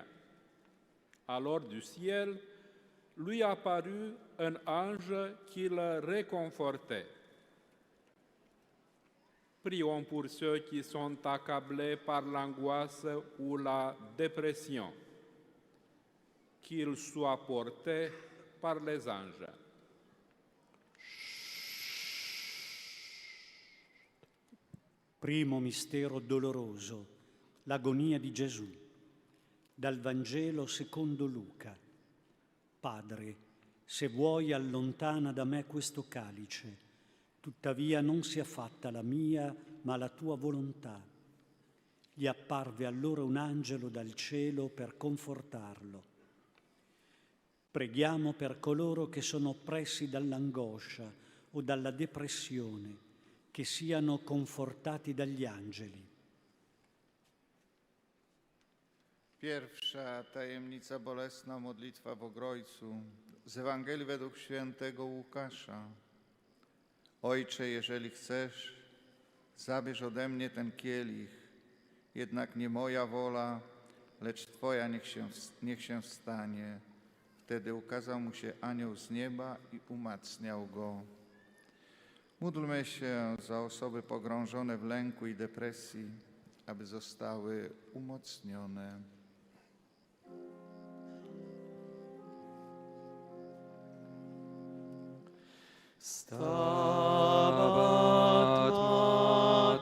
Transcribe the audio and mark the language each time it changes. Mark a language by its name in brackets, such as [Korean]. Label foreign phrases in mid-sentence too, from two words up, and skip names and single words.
[French] Alors du ciel, lui apparut un ange qui le réconfortait. Prions pour ceux qui sont accablés par l'angoisse ou la dépression, qu'ils soient portés par les anges. [Italian] Primo mistero doloroso, l'agonia di Gesù. Dal Vangelo secondo Luca. Padre, se vuoi allontana da me questo calice, tuttavia non sia fatta la mia, ma la tua volontà. Gli apparve allora un angelo dal cielo per confortarlo. Preghiamo per coloro che sono oppressi dall'angoscia o dalla depressione, che siano confortati dagli angeli. [Polish] Pierwsza tajemnica bolesna, modlitwa w Ogrojcu. Z Ewangelii według świętego Łukasza. Ojcze, jeżeli chcesz, zabierz ode mnie ten kielich, jednak nie moja wola, lecz Twoja niech się stanie. Wtedy ukazał mu się anioł z nieba i umacniał go. Módlmy się za osoby pogrążone w lęku i depresji, aby zostały umocnione. [Latin] Stabat